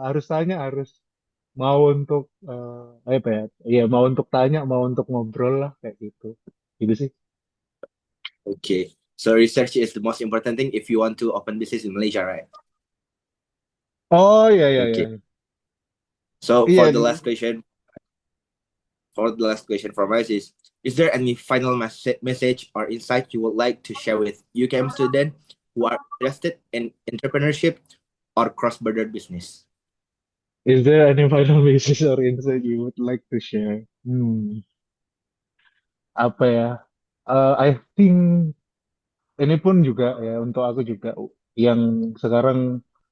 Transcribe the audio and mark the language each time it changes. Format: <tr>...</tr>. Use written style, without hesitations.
<id>Harus tanya, harus mau untuk apa ya? Iya, mau untuk tanya, mau untuk ngobrol lah kayak gitu. Gitu sih.</id> <en>Okay. So research is the most important thing if you want to open business in Malaysia, right?</en> <id>Oh iya iya</id> <en>Okay.</en> <id>iya.</id> <en>So</en> <id>Iya.</id> <en>for the last question from us is there any final message or insight you would like to share with UCAM students who are interested in entrepreneurship or cross-border business? Is there any final message or insight you would like to share?</en> <id>Apa ya?</id> <en>I think</en> <id>ini pun juga ya untuk aku juga yang sekarang</id>